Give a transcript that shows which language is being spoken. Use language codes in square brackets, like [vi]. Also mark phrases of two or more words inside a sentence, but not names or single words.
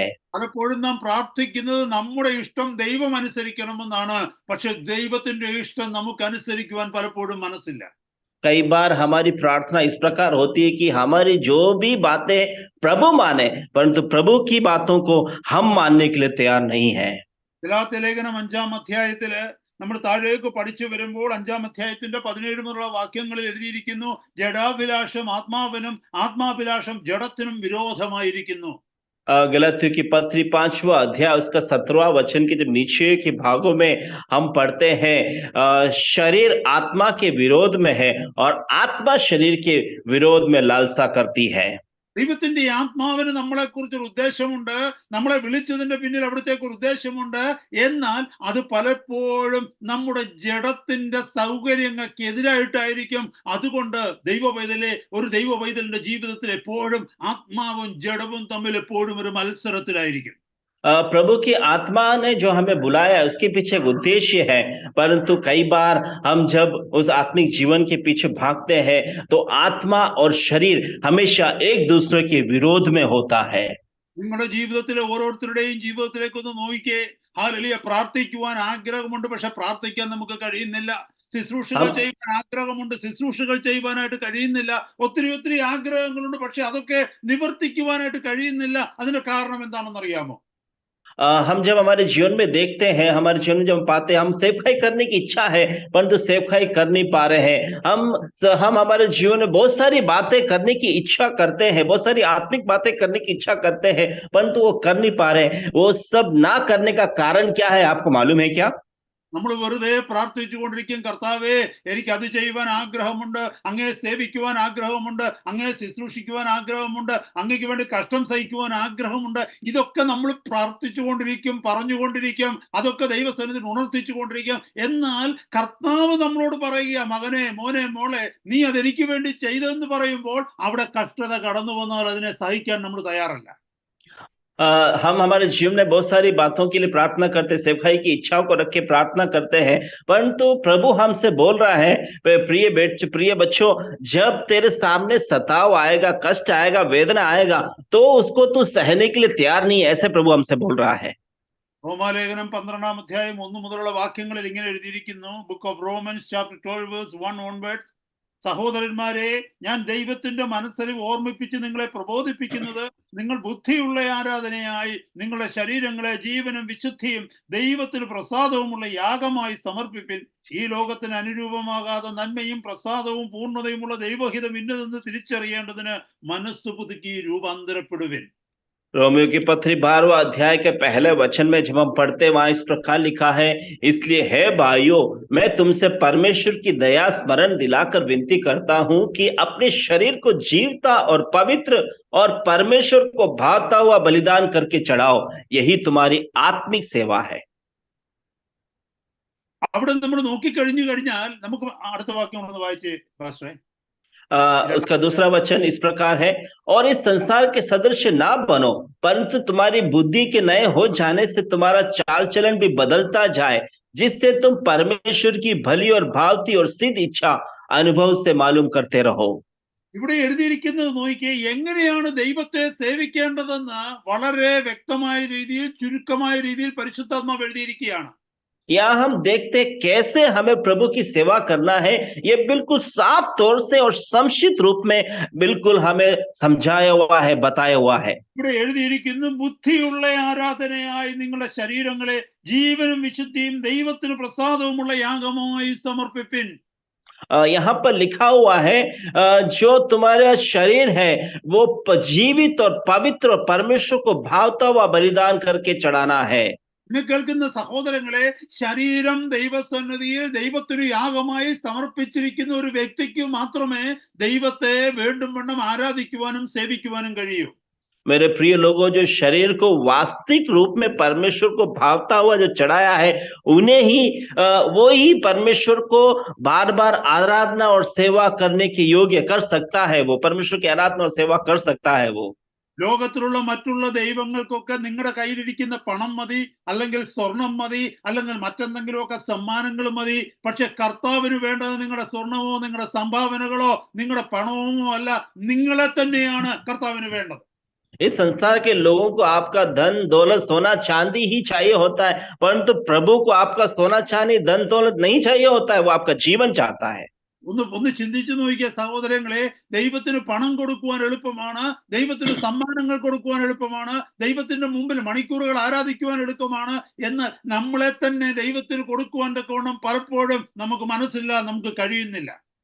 [ml] പലപ്പോഴും നാം പ്രാർത്ഥിക്കുന്നത് നമ്മുടെ ഇഷ്ടം ദൈവം അനുസരിക്കണമെന്നാണ്. പക്ഷെ ദൈവത്തിന്റെ ഇഷ്ടം നമുക്ക് അനുസരിക്കുവാൻ പലപ്പോഴും മനസ്സില്ല. [hi] कई बार हमारी प्रार्थना इस प्रकार होती है कि हमारी जो भी बातें प्रभु माने, परंतु प्रभु की बातों को हम मानने के लिए तैयार नहीं है। [ml] ഗലാത്യ ലേഖനം 5-ാം അധ്യായത്തില് നമ്മൾ താഴേക്ക് പഠിച്ചു വരുമ്പോൾ 5-ാം അധ്യായത്തിന്റെ 17 മുതലുള്ള വാക്യങ്ങളിൽ എഴുതിയിരിക്കുന്നു, ജഡാഭിലാഷം ആത്മാവിനും ആത്മാഭിലാഷം ജഡത്തിനും വിരോധമായിരിക്കുന്നു. [hi] गलातियों की पत्री 5वां अध्याय उसका 17वां वचन के जब नीचे के भागों में हम पढ़ते हैं, शरीर आत्मा के विरोध में है और आत्मा शरीर के विरोध में लालसा करती है। [ml] ദൈവത്തിന്റെ ആത്മാവിന് നമ്മളെ കുറിച്ചൊരു ഉദ്ദേശമുണ്ട്, നമ്മളെ വിളിച്ചതിന്റെ പിന്നിൽ അവിടത്തേക്ക് ഒരു ഉദ്ദേശമുണ്ട്. എന്നാൽ അത് പലപ്പോഴും നമ്മുടെ ജഡത്തിന്റെ സൗകര്യങ്ങൾക്ക് എതിരായിട്ടായിരിക്കും. അതുകൊണ്ട് ഒരു ദൈവ പൈതലിന്റെ ജീവിതത്തിൽ എപ്പോഴും ആത്മാവും ജഡവും തമ്മിൽ എപ്പോഴും ഒരു മത്സരത്തിലായിരിക്കും. [hi] प्रभु की आत्मा ने जो हमें बुलाया है उसके पीछे एक उद्देश्य है, परंतु कई बार हम जब उस आत्मिक जीवन के पीछे भागते हैं तो आत्मा और शरीर हमेशा एक दूसरे के विरोध में होता है। [ml] നിങ്ങളുടെ ജീവിതത്തിലെ ഓരോരുത്തരുടെയും ജീവിതത്തിലേക്കൊന്ന് നോക്കിക്കേ. ഹല്ലേലൂയ, പ്രാർത്ഥിക്കുവാൻ ആഗ്രഹമുണ്ട്, പക്ഷെ പ്രാർത്ഥിക്കാൻ നമുക്ക് കഴിയുന്നില്ല. ശുശ്രൂഷകൾ ചെയ്യാൻ ആഗ്രഹമുണ്ട്, ശുശ്രൂഷകൾ ചെയ്യുവാനായിട്ട് കഴിയുന്നില്ല. ഒത്തിരി ആഗ്രഹങ്ങളുണ്ട്, പക്ഷെ അതൊക്കെ നിവർത്തിക്കുവാനായിട്ട് കഴിയുന്നില്ല. അതിന്റെ കാരണം എന്താണെന്ന് അറിയാമോ? [hi] हम जब हमारे जीवन में देखते हैं, हमारे जीवन में जब हम पाते हैं, हम सेवकाई करने की इच्छा है परंतु सेवकाई कर नहीं पा रहे हैं। हम हमारे जीवन में बहुत सारी बातें करने की इच्छा करते हैं, बहुत सारी आत्मिक बातें करने की इच्छा करते हैं, परंतु वो कर नहीं पा रहे हैं। वो सब ना करने का कारण क्या है, आपको मालूम है क्या? [ml] നമ്മൾ വെറുതെ പ്രാർത്ഥിച്ചുകൊണ്ടിരിക്കും, കർത്താവേ എനിക്ക് അത് ചെയ്യുവാൻ ആഗ്രഹമുണ്ട്, അങ്ങയെ സേവിക്കുവാൻ ആഗ്രഹമുണ്ട്, അങ്ങയെ ശുശ്രൂഷിക്കുവാൻ ആഗ്രഹമുണ്ട്, അങ്ങയ്ക്ക് വേണ്ടി കഷ്ടം സഹിക്കുവാൻ ആഗ്രഹമുണ്ട്. ഇതൊക്കെ നമ്മൾ പ്രാർത്ഥിച്ചുകൊണ്ടിരിക്കും, പറഞ്ഞുകൊണ്ടിരിക്കും, അതൊക്കെ ദൈവസന്നിധിയിൽ ഉണർത്തിച്ചുകൊണ്ടിരിക്കും. എന്നാൽ കർത്താവ് നമ്മളോട് പറയുക, മകനെ, മോനെ, മോളെ, നീ അതെനിക്ക് വേണ്ടി ചെയ്തെന്ന് പറയുമ്പോൾ അവിടെ കഷ്ടത കടന്നു വന്നാൽ അതിനെ സഹിക്കാൻ നമ്മൾ തയ്യാറല്ല. [hi] हम हमारे जीवन में बहुत सारी बातों के लिए प्रार्थना करते, सेवकाई की इच्छाओं को रख के प्रार्थना करते हैं, परंतु प्रभु हमसे बोल रहा है, प्रिय बच्चों, जब तेरे सामने सताव आएगा, कष्ट आएगा, वेदना आएगा, तो उसको तू सहने के लिए तैयार नहीं है, ऐसे प्रभु हमसे बोल रहा है। [ml] റോമാലേഖനം 12-ാം അധ്യായം 1 മുതലുള്ള വാക്യങ്ങളിൽ ഇങ്ങനെ എഴുതിയിരിക്കുന്നു. [en] book of Romans chapter 12 verse 1 onwards. [ml] സഹോദരന്മാരെ, ഞാൻ ദൈവത്തിന്റെ മനസ്സറിവ് ഓർമ്മിപ്പിച്ച് നിങ്ങളെ പ്രബോധിപ്പിക്കുന്നത്, നിങ്ങൾ ബുദ്ധിയുള്ള ആരാധനയായി നിങ്ങളുടെ ശരീരങ്ങളെ ജീവനും വിശുദ്ധിയും ദൈവത്തിന് പ്രസാദവുമുള്ള യാഗമായി സമർപ്പിപ്പിൻ. ഈ ലോകത്തിന് അനുരൂപമാകാതെ നന്മയും പ്രസാദവും പൂർണ്ണതയുമുള്ള ദൈവഹിതം ഇന്നതെന്ന് തിരിച്ചറിയേണ്ടതിന് മനസ്സ് പുതുക്കി രൂപാന്തരപ്പെടുവിൻ. [hi] रोमियो की पत्री 12वां अध्याय के पहले वचन में जब हम पढ़ते वहां इस प्रकार लिखा है, इसलिए है भाइयों, मैं तुमसे परमेश्वर की दया स्मरण दिलाकर विनती करता हूं कि अपने शरीर को जीवता और पवित्र और परमेश्वर को भाता हुआ बलिदान करके चढ़ाओ, यही तुम्हारी आत्मिक सेवा है। [ml] അവിടെ നമ്മൾ നോക്കിക്കഴിഞ്ഞു കഴിഞ്ഞാൽ നമുക്ക് അടുത്ത വാക്യം ഒന്ന് വായിച്ചേ പാസ്റ്ററെ. [hi] उसका दूसरा वचन इस प्रकार है, और इस संसार के सदृश ना बनो, परंतु तुम्हारी बुद्धि के नए हो जाने से तुम्हारा चाल चलन भी बदलता जाए, जिससे तुम परमेश्वर की भली और भावती और सिद्ध इच्छा अनुभव से मालूम करते रहो। [ml] ഇവിടെ എഴുതിയിരിക്കുന്നത് നോക്കിയേ, എങ്ങനെയാണ് ദൈവത്തെ സേവിക്കേണ്ടതെന്ന് വളരെ വ്യക്തമായ രീതിയിൽ, ചുരുക്കമായ രീതിയിൽ പരിശുദ്ധാത്മാവ് എഴുതിയിരിക്കുകയാണ്. [hi] यहाँ हम देखते कैसे हमें प्रभु की सेवा करना है, ये बिल्कुल साफ तौर से और संक्षिप्त रूप में बिल्कुल हमें समझाया हुआ है, बताया हुआ है। [ml] ഇവിടെ എഴുതിയിരിക്കുന്നു, ബുദ്ധിയുള്ള ആരാധനയായി നിങ്ങളുടെ ശരീരങ്ങളെ ജീവനും വിശുദ്ധിയും ദൈവത്തിന് പ്രസാദവുമുള്ള യാഗമായി സമർപ്പിപ്പിൻ. [hi] यहाँ पर लिखा हुआ है, जो तुम्हारा शरीर है वो जीवित और पवित्र और परमेश्वर को भावता हुआ बलिदान करके चढ़ाना है। [ml] എന്നെ കേൾക്കുന്ന സഹോദരങ്ങളെ, ശരീരം ദൈവസന്നിധിയിൽ ദൈവത്തിന് യാഗമായി സമർപ്പിച്ചിരിക്കുന്ന ഒരു വ്യക്തിക്ക് മാത്രമേ ദൈവത്തെ വീണ്ടും വീണ്ടും ആരാധിക്കുവാനും സേവിക്കുവാനും കഴിയൂ. [hi] मेरे प्रिय लोगों, जो शरीर को वास्तविक रूप में परमेश्वर को भावता हुआ जो चढ़ाया है, उन्हें ही वो ही परमेश्वर को बार बार आराधना और सेवा करने के योग्य कर सकता है। वो परमेश्वर की आराधना और सेवा कर सकता है। वो [ml] ലോകത്തിലുള്ള മറ്റുള്ള ദൈവങ്ങൾക്കൊക്കെ നിങ്ങളുടെ കയ്യിലിരിക്കുന്ന പണം മതി, അല്ലെങ്കിൽ സ്വർണം മതി, അല്ലെങ്കിൽ മറ്റെന്തെങ്കിലുമൊക്കെ സമ്മാനങ്ങൾ മതി. പക്ഷെ കർത്താവിന് വേണ്ടത് നിങ്ങളുടെ സ്വർണമോ നിങ്ങളുടെ സംഭാവനകളോ നിങ്ങളുടെ പണമോ അല്ല, നിങ്ങളെ തന്നെയാണ് കർത്താവിന് വേണ്ടത്. इस संसार के लोगों को आपका धन दौलत सोना चांदी ही चाहिए होता है, परंतु प्रभु को आपका सोना चांदी धन दौलत नहीं चाहिए होता है, वो आपका जीवन चाहता है। ഒന്ന് ചിന്തിച്ചു നോക്കിയ സഹോദരങ്ങളെ, ദൈവത്തിന് പണം കൊടുക്കുവാൻ എളുപ്പമാണ്, ദൈവത്തിന് സമ്മാനങ്ങൾ കൊടുക്കുവാൻ എളുപ്പമാണ്, ദൈവത്തിന്റെ മുമ്പിൽ മണിക്കൂറുകൾ ആരാധിക്കുവാൻ എളുപ്പമാണ്. എന്നാൽ നമ്മളെ തന്നെ ദൈവത്തിന് കൊടുക്കുവാൻ തക്കവണ്ണം പലപ്പോഴും നമുക്ക് മനസ്സില്ല, നമുക്ക് കഴിയുന്നില്ല.